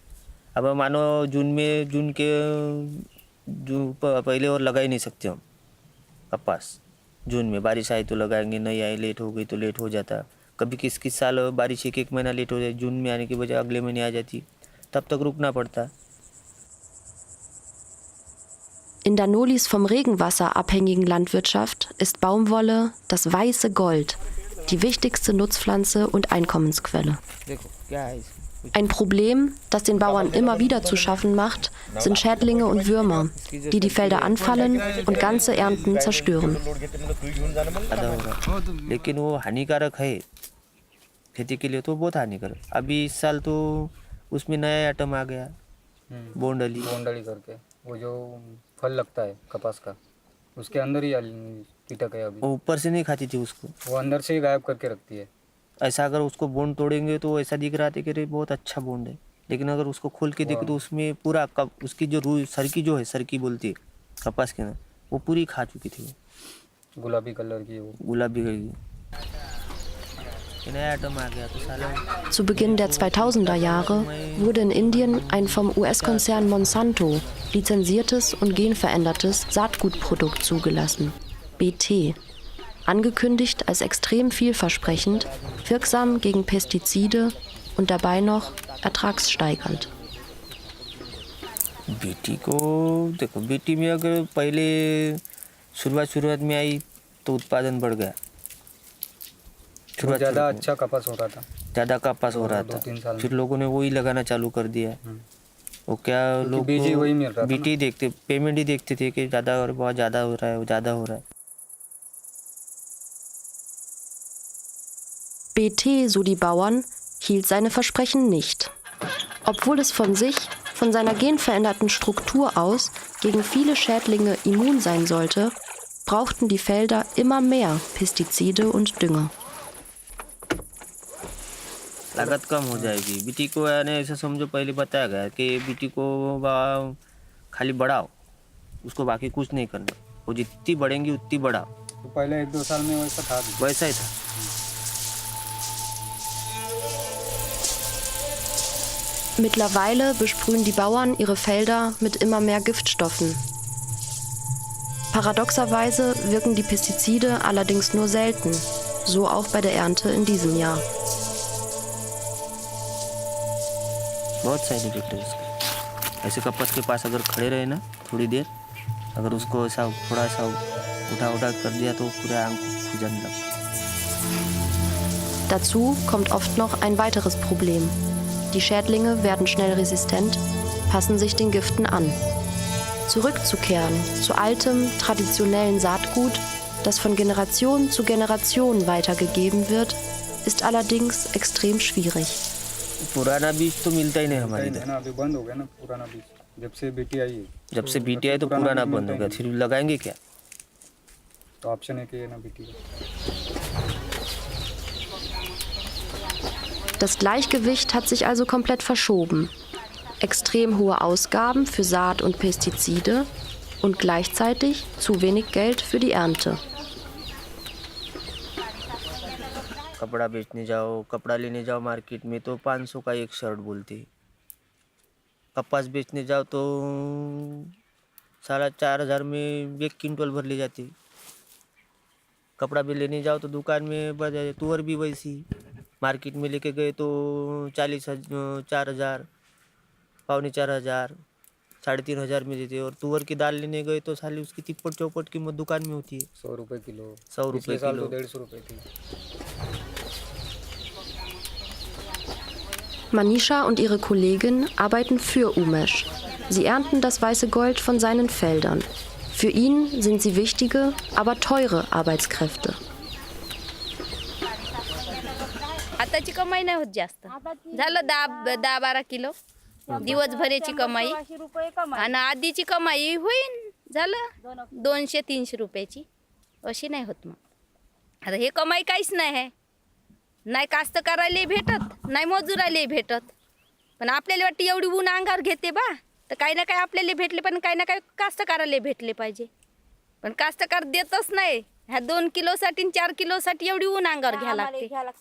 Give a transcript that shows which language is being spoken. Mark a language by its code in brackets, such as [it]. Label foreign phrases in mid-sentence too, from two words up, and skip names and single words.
[hi] अब मानो जून के पहले और लगा ही नहीं सकते हम कपास। जून में बारिश आई तो लगाएंगे, नहीं आई लेट हो गई तो लेट हो जाता। कभी किस साल बारिश एक महीना लेट हो जाए, जून में आने की बजाय अगले महीने आ जाती, तब तक रुकना पड़ता। [de] In Danolis vom Regenwasser abhängigen Landwirtschaft ist Baumwolle das weiße Gold, die wichtigste Nutzpflanze und Einkommensquelle. Ein Problem, das den Bauern immer wieder zu schaffen macht, sind Schädlinge und Würmer, die die Felder anfallen und ganze Ernten zerstören. [hi] लेकिन वो हानिकारक है खेती के लिए, तो बहुत हानिकारक। अभी इस साल तो उसमें नया आइटम आ गया, बोंडली करके, वो जो फल लगता है कपास का, उसके अंदर ही कीटक है। अभी वो ऊपर से नहीं खाती थी उसको, वो अंदर से ही गायब करके रखती है। ऐसा अगर उसको बोंड तोड़ेंगे तो ऐसा दिख रहा था कि बहुत अच्छा बोंड है, लेकिन अगर उसको खोल के देखे तो उसमें पूरा उसकी जो सरकी जो है, सरकी बोलती है कपास के ना, वो पूरी खा चुकी थी। गुलाबी कलर की, वो गुलाबी ये नया आइटम आ गया तो साला [de] Zu Beginn der 2000er Jahre wurde in Indien ein vom US-Konzern Monsanto lizenziertes und genverändertes Saatgutprodukt zugelassen, BT. Angekündigt als extrem vielversprechend, wirksam gegen Pestizide und dabei noch ertragssteigernd. [hi] बीटी को देखो बीटी में अगर पहले शुरुआत में आई तो उत्पादन बढ़ गया ज़्यादा अच्छा कपास हो रहा था। ज़्यादा कपास हो रहा था 2-3 साल में। फिर लोगों ने वही लगाना चालू कर दिया वो क्या लोग बीज ही वही मिल रहा था ना। बीटी देखते पेमेंट ही देखते थे कि ज़्यादा और बहुत ज़्यादा हो रहा है ज़्यादा हो रहा है [de] BT, so die Bauern, hielt seine Versprechen nicht. Obwohl es von seiner genveränderten Struktur aus gegen viele Schädlinge immun sein sollte, brauchten die Felder immer mehr Pestizide und Dünger. [hi] लागत कम हो जाएगी बीटी को यानी ऐसा समझो पहले बताया गया कि बीटी को खाली बढ़ाओ उसको बाकी कुछ नहीं करना वो जितनी बढ़ेंगी उतनी बढ़ाओ तो पहले 1-2 साल में वैसा था भी। वैसा ही था [de] Mittlerweile besprühen die Bauern ihre Felder mit immer mehr Giftstoffen. Paradoxerweise wirken die Pestizide allerdings nur selten, so auch bei der Ernte in diesem Jahr. [hi] बहुत [en] side effect [hi] है इसके ऐसे कपास के पास अगर खड़े रहे ना थोड़ी देर अगर उसको ऐसा थोड़ा सा उठा कर दिया तो पूरा आंख खुजने लगता [de] Dazu kommt oft noch ein weiteres Problem. Die Schädlinge werden schnell resistent, passen sich den Giften an. Zurückzukehren zu altem, traditionellen Saatgut, das von Generation zu Generation weitergegeben wird, ist allerdings extrem schwierig. [hi] पुराना बीज तो मिलता ही नहीं हमारे इधर ना अभी बंद हो गया ना पुराना बीज जब से बीटी आई है जब से बीटी आई तो पुराना बंद हो गया फिर लगाएंगे क्या तो ऑप्शन है कि ना बीटी का। [de] Das Gleichgewicht hat sich also komplett verschoben. Extrem hohe Ausgaben für Saat und Pestizide und gleichzeitig zu wenig Geld für die Ernte. [hi] कपड़ा बेचने जाओ कपड़ा लेने जाओ मार्केट में तो 500 का एक शर्ट बोलते कपास बेचने जाओ तो 4,500 में 1 क्विंटल भर ले जाते कपड़ा भी लेने जाओ तो दुकान में बढ़ जाए तुअर भी वैसी मार्केट में लेके गए तो 4,000 पौने 4,000 3,500 में देते और तुअर की दाल लेने गए तो साली उसकी तिप्पट चौपट कीमत दुकान में होती है 100 रुपये किलो 100 रुपये पिछले साल किलो तो 150 रुपये थी। [de] Manisha und ihre Kollegin arbeiten für Umesh. Sie ernten das weiße Gold von seinen Feldern. Für ihn sind sie wichtige, aber teure Arbeitskräfte. [mr] आताची कमाई नाही होत जास्त झालं 10-12 किलो दिवसभराची कमाई आणि आधीची कमाई होईन झालं 200-300 रुपयाची अशी नाही होत मग आता हे कमाई काहीच नाही आहे नाही कास्तकाराला भेटत नाही मजुराला भेटत पण आपल्याला वाटतं एवढी ऊन अंगावर घेते बा तर काही ना काही आपल्याला भेटले पण काही ना काही कास्तकाराला भेटले पाहिजे पण कास्तकार देतच नाही ह्या 2 किलोसाठी 4 किलोसाठी एवढी ऊन अंगावर घ्या लागते